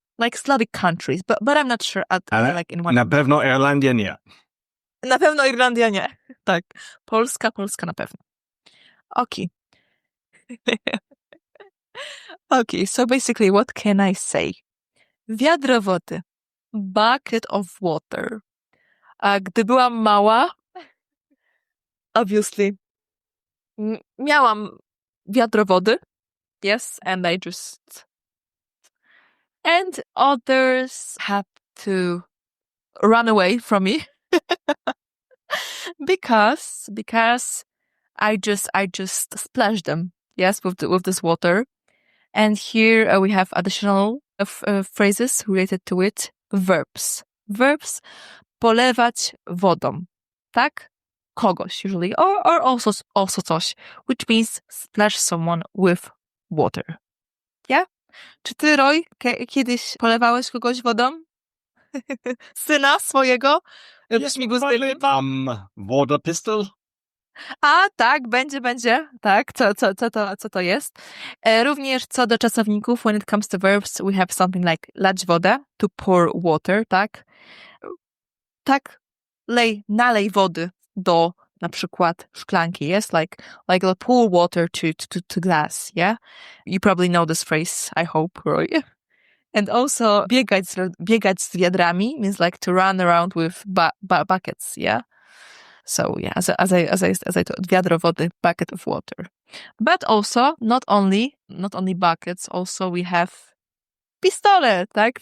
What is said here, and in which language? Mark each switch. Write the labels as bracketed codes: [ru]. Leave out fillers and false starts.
[en] Like Slavic countries, but I'm not sure. Like in one. [pl] Na pewno Irlandia nie. Na pewno Irlandia nie. Tak. Polska na pewno. Okay. [en] Okay, so basically what can I say? [pl] Wiadro wody. [en] Bucket of water. [pl] A gdy byłam mała, obviously, miałam wiadro wody. [en] Yes, and and others had to run away from me because I just splashed them. Yes, with this water. And here we have additional phrases related to it. [pl] Verbs. Polewać wodą. Tak? Kogoś usually. [en] Or also coś, which means splash someone with water. Yeah? [pl] Czy ty, Roy, kiedyś polewałeś kogoś wodą? Syna swojego? [en] Śmigus-Dyngus. Water pistol? [pl] A, tak, będzie. Tak, co to jest? Również co do czasowników, [en] when it comes to verbs, [pl] we have something like lać wodę, [en] to pour water, [pl] tak? Tak, nalej wody do na przykład szklanki, yes? [en] Like pour water to glass, yeah? You probably know this phrase, I hope, Roy. And also [pl] biegać z wiadrami [en] means like to run around with buckets, yeah? So yeah, as I told, [pl] wiadro wody, [en] bucket of water. But also, not only buckets, also we have pistolet, tak?